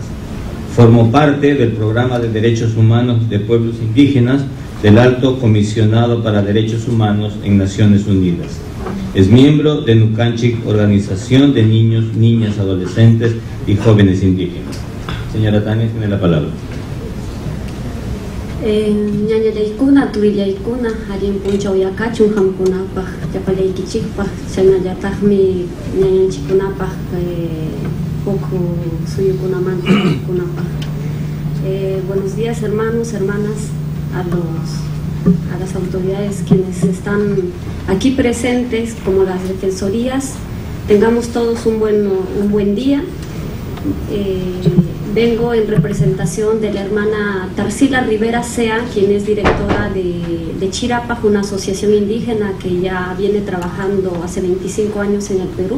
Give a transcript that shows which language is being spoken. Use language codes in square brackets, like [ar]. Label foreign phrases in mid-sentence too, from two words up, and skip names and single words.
[es] Formó parte del programa de derechos humanos de pueblos indígenas del Alto Comisionado para Derechos Humanos en Naciones Unidas. Es miembro de Nucanchic, Organización de Niños, Niñas, Adolescentes y Jóvenes Indígenas. Señora Tania, tiene la palabra. [qu] Ñañalaykuna, tuwillaykuna, allin punchawllakachun hamkunapaq, llapallaykichikpaq, chaynallatajmi ñañanchikkunapaq poco suyukunamanta kunapaq. [es] Buenos días, hermanos, hermanas, a las autoridades quienes están aquí presentes, como las defensorías. Tengamos todos un buen día. Vengo en representación de la hermana Tarsila Rivera Sea, quien es directora de Chirapac, una asociación indígena que ya viene trabajando hace 25 años en el Perú.